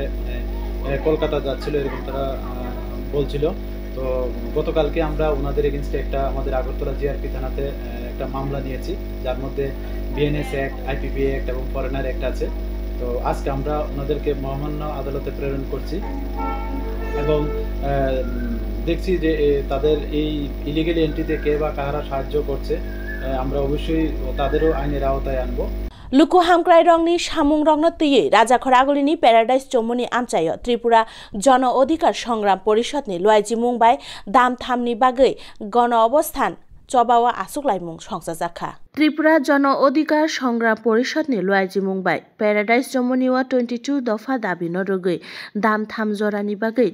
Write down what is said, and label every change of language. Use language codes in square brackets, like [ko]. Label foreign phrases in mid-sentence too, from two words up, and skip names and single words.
[bn] কলকাতা যাচ্ছিল এরকম তারা বলছিল তো গতকালকে আমরা ওনাদের এগেইনস্টে একটা আমাদের আগরতলা জিআরপি থানাতে একটা মামলা নিয়েছি যার মধ্যে বিএনএস অ্যাক্ট আইপিপি অ্যাক্ট এবং ফরেনার অ্যাক্ট আছে তো আজকে আমরা ওনাদেরকে মহামান্য আদালতে প্রেরণ করছি এবং দেখছি যে তাদের এই [en] illegal entry [bn] কে বা কারা সাহায্য করছে আমরা অবশ্যই তাদেরও আইনের আওতায় আনবো [trp] Luku Hamkrai Rongni Samung Rongno Tuye Raja Khoragulini Paradise Chomoni Amchayo Tripura Jono Odhikar Songram Porishod ni Luaiji Mumbai Dam Thamni Bagai Gono Obosthan Chobawa Asuklaimung Songsajaka Tripura Jono Odhikar Songram Porishod ni Luaiji Mumbai Paradise Chomoniwa 22 Dofa Dabi Norogoi Dam Tham Jorani Bagai